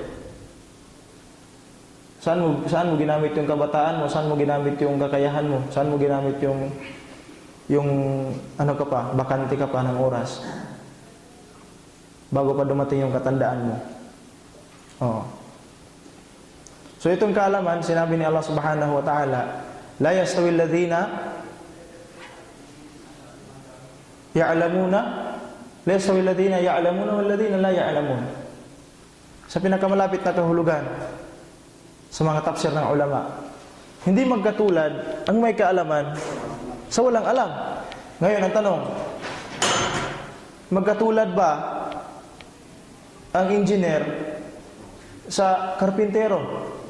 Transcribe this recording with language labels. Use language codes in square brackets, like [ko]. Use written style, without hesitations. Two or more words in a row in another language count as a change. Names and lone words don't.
[tl] Saan mo ginamit yung kabataan mo? Saan mo ginamit yung kakayahan mo? Saan mo ginamit yung ano ka pa, bakante ka pa ng oras? Bago pa dumating yung katandaan mo. So itong kaalaman, sinabi ni Allah [ar] سبحانه وتعالى لا يستوي الذين يعلمون لا يستوي الذين يعلمون والذين لا يعلمون. [tl] Sa pinakamalapit na kahulugan sa mga tafsir ng ulama, hindi magkatulad ang may kaalaman sa walang alam. Ngayon ang tanong, magkatulad ba ang engineer sa karpintero?